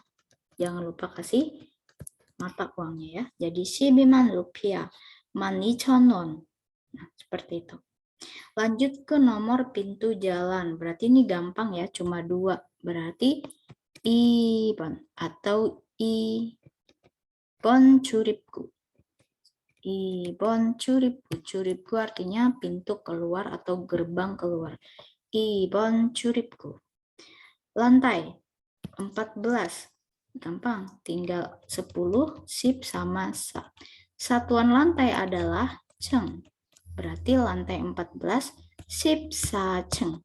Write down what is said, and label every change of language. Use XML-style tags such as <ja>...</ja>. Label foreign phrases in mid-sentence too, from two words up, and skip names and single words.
<id>Jangan lupa kasih mata uangnya ya. Jadi 12만 rupiah, 12,000 won. Nah, seperti itu. Lanjut ke nomor pintu jalan. Berarti ini gampang ya, cuma 2. Berarti ibon atau</id> <ko>이번 출입구. 이번 출입구.</ko> <id>출입구 artinya pintu keluar atau gerbang keluar.</id> <ko>이번 출입구. Lantai 14.</ko> <id>Gampang, tinggal 10, sip sama sa. Satuan lantai adalah ceng. Berarti lantai 14,</id> <ko>십사 층.</ko>